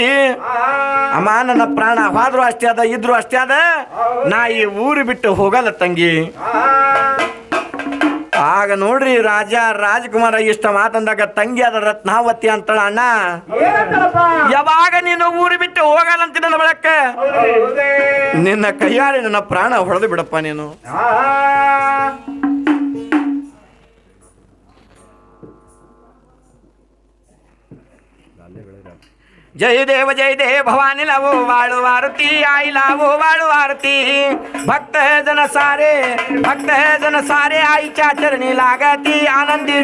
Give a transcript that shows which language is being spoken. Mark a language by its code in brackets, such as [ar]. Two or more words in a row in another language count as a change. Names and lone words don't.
[kn] ಅಮ್ಮ ನನ್ನ ಪ್ರಾಣ ಹೋದ್ರು ಅಷ್ಟೇ ಅದ ಇದ್ರು ಅಷ್ಟೇ ಅದ, ನಾ ಈ ಊರು ಬಿಟ್ಟು ಹೋಗಲ್ಲ ತಂಗಿ. ಆಗ ನೋಡ್ರಿ ರಾಜ ರಾಜಕುಮಾರ ಇಷ್ಟ ಮಾತಂದಾಗ ತಂಗಿ ಅದ ರತ್ನಾವತಿ ಅಂತಳ, ಅಣ್ಣ ಯಾವಾಗ ನೀನು ಊರು ಬಿಟ್ಟು ಹೋಗಲ್ಲಂತ ನನ್ನ ಬಳಕ ನಿನ್ನ ಕೈಯಾರೆ ನನ್ನ ಪ್ರಾಣ ಹೊಡೆದು ಬಿಡಪ್ಪ ನೀನು. [mr] जय देव भवानी लावो वाळू आरती आई लावो वाळू आरती. भक्त जन सारे आईच्या चरणी लागती आनंदी.